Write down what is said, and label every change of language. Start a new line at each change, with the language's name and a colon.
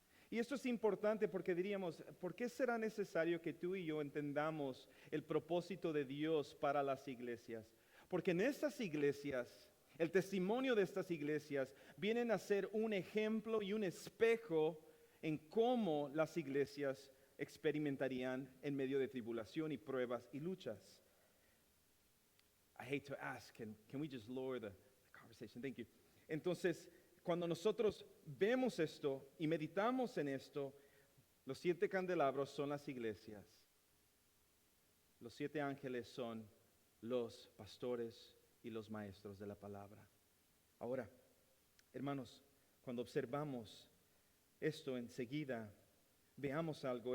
Spanish: Y esto es importante porque diríamos, ¿por qué será necesario que tú y yo entendamos el propósito de Dios para las iglesias? Porque en estas iglesias, el testimonio de estas iglesias vienen a ser un ejemplo y un espejo en cómo las iglesias experimentarían en medio de tribulación y pruebas y luchas.
English: I hate to ask, can we just lower the conversation? Thank you.
Spanish: Entonces, cuando nosotros vemos esto y meditamos en esto, los 7 candelabros son las iglesias. Los 7 ángeles son los pastores y los maestros de la palabra. Ahora, hermanos, cuando observamos esto enseguida, veamos algo.